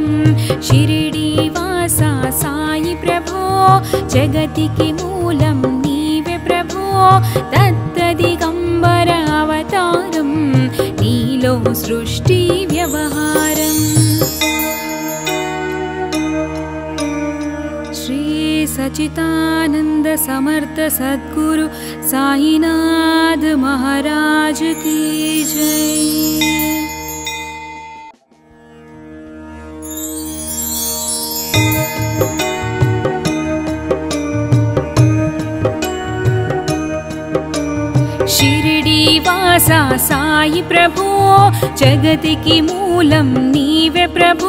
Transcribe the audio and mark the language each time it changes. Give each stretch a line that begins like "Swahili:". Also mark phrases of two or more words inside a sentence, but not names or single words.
Telugu: షిరిడి వాస సాయి ప్రభో జగతికి మూలం నీవే ప్రభో. దత్త దిగంబర అవతారం నీలో సృష్టి వ్యవహారం.
Hindi: శ్రీ सच्चिदानंद समर्थ सद्गुरु साईनाथ महाराज की जय।
Telugu: షిరిడి వాసా సాయి ప్రభు జగతికి మూలం నీవే ప్రభు।